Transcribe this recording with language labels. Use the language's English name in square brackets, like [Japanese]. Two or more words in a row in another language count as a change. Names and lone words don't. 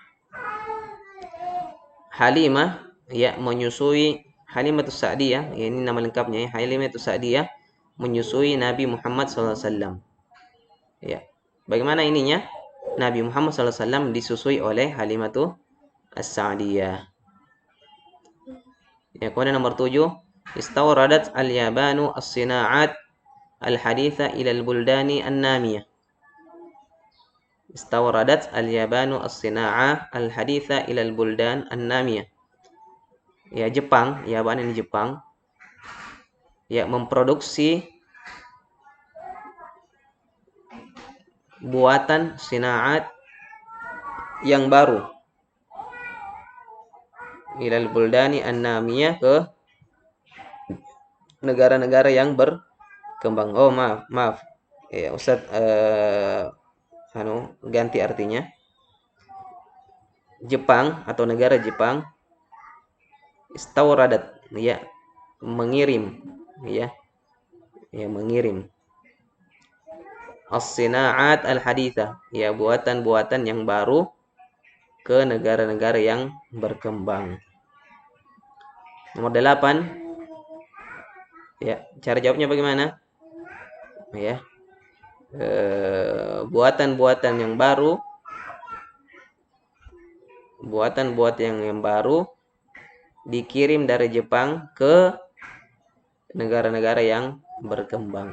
[Indonesian] Halimah ya menyusui, Halimatus Sa'diyah, ya, ini nama lengkapnya ya, Halimatus Sa'diyah menyusui Nabi Muhammad [Arabic] صلى الله عليه وسلم. [Indonesian] Ya. Bagaimana ininya? Nabi Muhammad [Arabic] صلى الله عليه وسلم [Indonesian] disusui oleh Halimatus As-Sa'diyah. Ya, kemudian nomor 7, [Arabic] استوردت اليابان الصناعات الحديثة إلى البلدان النامية. استوردت اليابان الصناعة الحديثة إلى البلدان النامية. [Indonesian] Ya, Jepang, Yaban ini Jepang, ya, memproduksi buatan sina'at yang baru [Arabic] إلى البلدان النامية, [Indonesian] ke negara-negara yang berkembang. Oh, maaf. Ya, Ustaz ganti artinya. Jepang atau negara Jepang, istawradat, ya, mengirim, ya, mengirim [Arabic] الصناعات الحديثة, [Indonesian] ya, buatan-buatan yang baru ke negara-negara yang berkembang. Nomor 8, ya, cara jawabnya bagaimana? Ya, buatan-buatan yang baru, dikirim dari Jepang ke negara-negara yang berkembang.